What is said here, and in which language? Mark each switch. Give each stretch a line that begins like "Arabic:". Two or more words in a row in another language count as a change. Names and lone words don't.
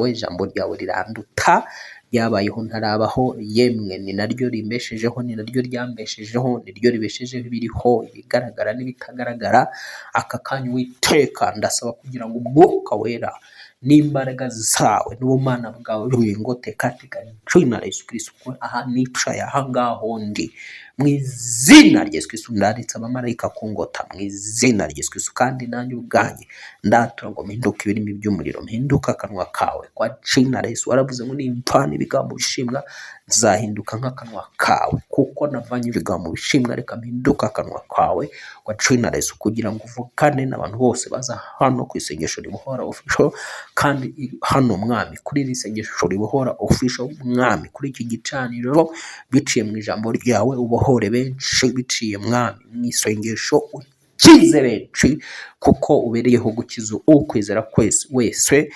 Kinyarwanda: Ijambo ryawe riranduta, ryabayeho ntarabaho, yemwe ni naryo rimbeshejeho, ni naryo ryambeshejeho, ni ryo ribeshejeho ibiriho, ibigaragara n'ibitagaragara. Aka kanya Uwiteka ndasaba kugira ngo umwuka wera n'imbaraga zawe n'ubumana bwawe bingote
Swahili: katika jina la Yesu Kristo.
Kinyarwanda: Aha nicaye aha ngaho ndi, mu izina rya Yesu Kristo ndaritse abamarayika kungota mu izina rya Yesu Kristo. Kandi nanjye ubwanjye ndatura ngo mpinduke ibirimi by'umuriro, mpinduka akanwa kawe
Swahili: kwa jina la Yesu.
Kinyarwanda: Waravuze ngo nimpana ibigambo bishimwa nzahinduka nk'akanwa kawe, kuko navanye ibigambo bishimwa, reka mpinduka akanwa kawe
Swahili: kwa jina la Yesu,
Kinyarwanda: kugira ngo uvugane n'abantu bose baza hano ku isengesho ribohora official. Kandi hano mwami, kuri iri sengesho ribohora official mwami, kuri iki gicaniro, biciye mu ijambo ryawe ubohore benshi, biciye mwami mu isengesho ukize benshi, kuko ubereyeho gukiza ukwizera wese.